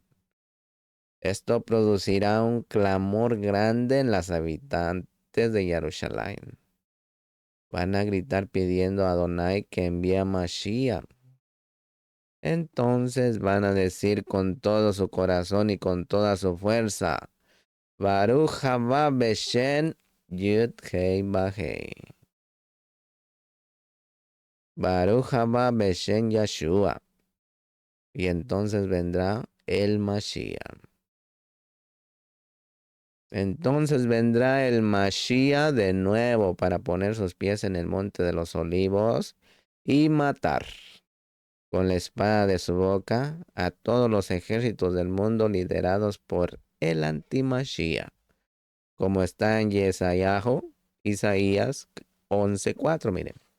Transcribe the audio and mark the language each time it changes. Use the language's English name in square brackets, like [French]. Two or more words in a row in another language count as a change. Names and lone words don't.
[Spanish] Esto producirá un clamor grande en las habitantes de Jerusalén. Van a gritar pidiendo a Adonai que envíe a Mashiach. Entonces van a decir con todo su corazón y con toda su fuerza: [Hebrew] ברוך הבא בשם יוד הא ואו הא. ברוך הבא בשם ישוע. [Spanish] Y entonces vendrá el Mashiach. Entonces vendrá el Mashiach de nuevo para poner sus pies en el monte de los olivos y matar con la espada de su boca a todos los ejércitos del mundo liderados por el anti-Mashiach, como está en Isaías 11:4, miren.